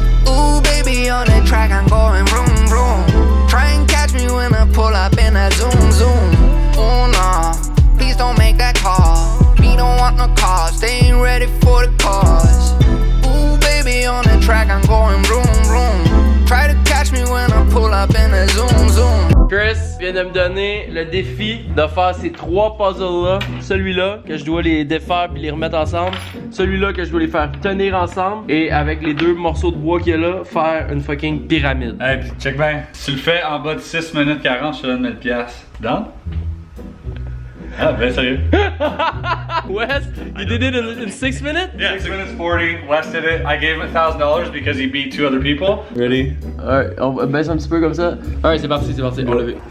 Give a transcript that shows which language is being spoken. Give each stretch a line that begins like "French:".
English: Ooh, baby, on the track, I'm going vroom, vroom. Try and catch me when I pull up in a zoom, zoom. Oh, no, please don't make that call. We don't want no cars, they ain't ready for the cause. Ooh, baby, on the track, I'm going vroom, vroom. Try to catch me when I pull up in a zoom, zoom.
French: Chris vient de me donner le défi de faire ces 3 puzzles-là. Celui-là, que je dois les défaire puis les remettre ensemble. Celui-là, que je dois les faire tenir ensemble. Et avec les 2 morceaux de bois qu'il y a là, faire une fucking pyramide. Hey, pis check bien. Si tu le fais en bas de 6 minutes 40, je te donne 1000 piastres. Down? Ah, ben sérieux?
English: West, you did it in 6 minutes? Yeah, 6 minutes 40. West did it. I gave him $1,000 because he beat 2 other people. Ready?
French: Alright, on baisse un petit peu comme ça. Alright, c'est parti, on l'a vu.